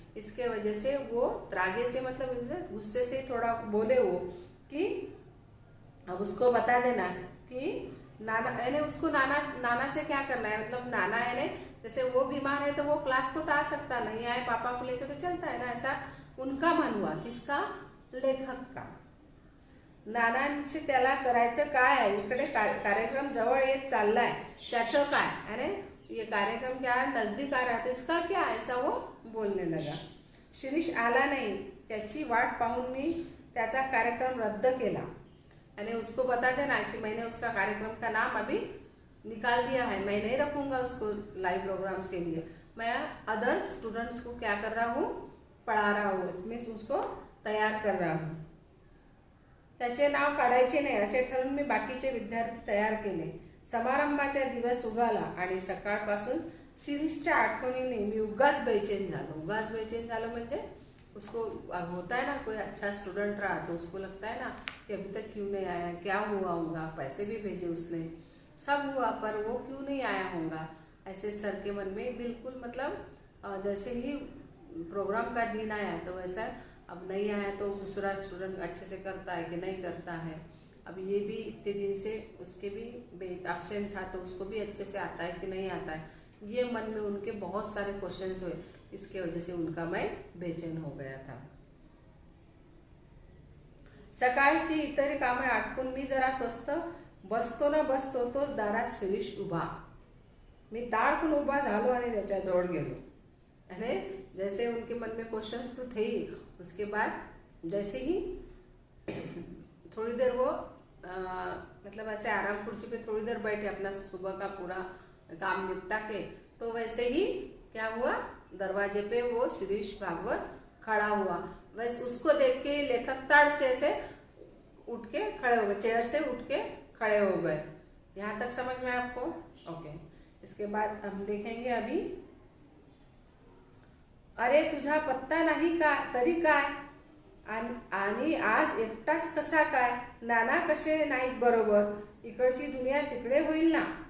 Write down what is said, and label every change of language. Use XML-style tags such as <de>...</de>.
<hi>इसके वजह से वो त्रागे से मतलब गुस्से से थोड़ा बोले वो कि अब उसको बता देना कि नाना यानी उसको नाना से क्या करना है, मतलब नाना यानी जैसे वो बीमार है तो वो क्लास को तो आ सकता, नहीं आए पापा को लेकर तो चलता है ना, ऐसा उनका मन हुआ। किसका? लेखक का।</hi> <mr>नानांशी त्याला करायचं काय आहे, इकडे कार्यक्रम जवळ येत चाललाय, त्याचं काय,</mr> <hi>अरे ये कार्यक्रम क्या नजदीक आ रहा है तो इसका क्या, ऐसा वो बोलने लगा।</hi> <mr>शिरीष आला नाही, त्याची वाट पाहून मी त्याचा कार्यक्रम रद्द केला।</mr> <hi>यानी उसको बता देना कि मैंने उसका कार्यक्रम का नाम अभी निकाल दिया है, मैं नहीं रखूँगा उसको लाइव प्रोग्राम्स के लिए, मैं अदर स्टूडेंट्स को क्या कर रहा हूँ, पढ़ा रहा हूँ, मीन्स उसको तयार कर रहा हूँ।</hi> <mr>त्याचे नाव काढायचे नाही असे ठरवून मी बाकीचे विद्यार्थी तयार केले। समारंभाचा दिवस उगाला आणि सकाळपासून शिरीषच्या आठवणीने मी उगाच बेचैन झालो। उगाच बेचैन झालो म्हणजे</mr> <hi>उसको होता है ना, कोई अच्छा स्टूडेंट रहा तो उसको लगता है ना कि अभी तक क्यों नहीं आया, क्या हुआ होगा, पैसे भी भेजे उसने, सब हुआ पर वो क्यों नहीं आया होगा, ऐसे सर के मन में बिल्कुल मतलब जैसे ही प्रोग्राम का दिन आया तो वैसा अब नहीं आया तो दूसरा स्टूडेंट अच्छे से करता है कि नहीं करता है, अब ये भी इतने दिन से उसके भी एब्सेंट था तो उसको भी अच्छे से आता है कि नहीं आता है, ये मन में उनके बहुत सारे क्वेश्चंस हुए। इसके वजह से उनका मैं बेचैन हो गया था।</hi> <mr>सकाळची इतर कामे आटपून मी जरा स्वस्त बसतो ना बसतो तोच दारात शिरीष उभा। मी ताडकन उभा झालो आणि त्याच्याजवळ गेलो।</mr> <hi>यानी जैसे उनके मन में क्वेश्चंस तो थे ही, उसके बाद जैसे ही थोड़ी देर वो मतलब ऐसे आराम कुर्सी पे थोड़ी देर बैठे अपना सुबह का पूरा काम निपटा के, तो वैसे ही क्या हुआ, दरवाजे पे वो शिरीष भागवत खड़ा हुआ। वैसे उसको देख के लेखक ताड़ से ऐसे उठ के खड़े हो गए, चेयर से उठ के खड़े हो गए। यहाँ तक समझ में आपको? ओके। इसके बाद हम देखेंगे अभी,</hi> <mr>अरे तुझा पत्ता नाही का तरी काय, आणि आज एकटाच कसा काय, नाना कसे नाहीत बरोबर, इकडची दुनिया तिकडे होईल ना।</mr>